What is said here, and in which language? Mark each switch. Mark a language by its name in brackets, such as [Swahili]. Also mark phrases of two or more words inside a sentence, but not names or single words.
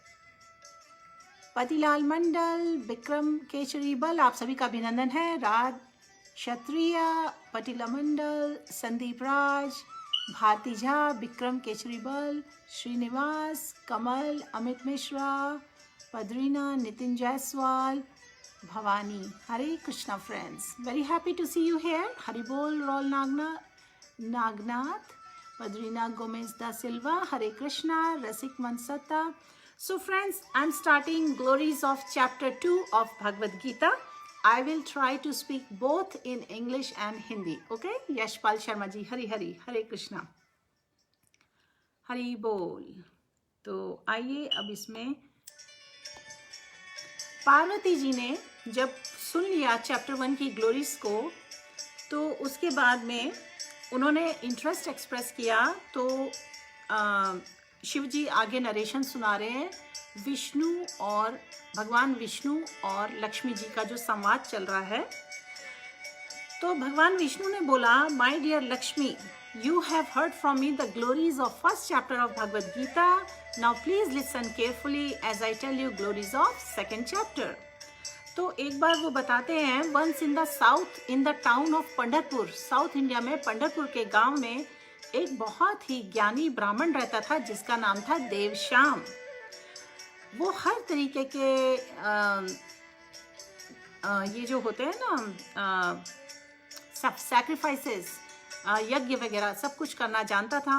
[Hindi] पतिलाल मंडल, विक्रम केचरी बल, आप सभी का अभिनंदन है। राज क्षत्रिय, पतिला मंडल, संदीप राज, भारती झा, विक्रम केचरी बल, श्रीनिवास, कमल, अमित मिश्रा, पदरीना, नितिन जायसवाल, भवानी। हरे कृष्णा [English] friends, very happy to see you here. [Hindi] हरि बोल रॉल नागनाथ, पदरीना गोमेज दा सिल्वा, हरे कृष्णा, रसिक मनसत्ता। [English] So friends, I'm starting glories of chapter 2 of Bhagavad Gita. I will try to speak both in English and Hindi. [Hindi] Okay? यशपाल शर्मा जी, हरि हरि, हरे कृष्णा, हरि बोल। तो आइए अब इसमें पार्वती जी ने जब सुन लिया चैप्टर 1 की ग्लोरीज को, तो उसके बाद में उन्होंने [English] interest express [Hindi] किया। तो शिव जी आगे नरेशन सुना रहे हैं, विष्णु और भगवान विष्णु और लक्ष्मी जी का जो संवाद चल रहा है। तो भगवान विष्णु ने बोला, [English] my dear [Hindi] लक्ष्मी, [English] you have heard from me the glories of first chapter of Bhagavad Gita. now please listen carefully as I tell you glories of second chapter. [Hindi] तो एक बार वो बताते हैं, [English] once in the south in the town of Pandharpur, [Hindi] साउथ इंडिया में पंढरपुर के गांव में एक बहुत ही ज्ञानी ब्राह्मण रहता था जिसका नाम था देवश्याम। वो हर तरीके के ये जो होते हैं ना सब सैक्रिफाइसेस, यज्ञ वगैरह सब कुछ करना जानता था।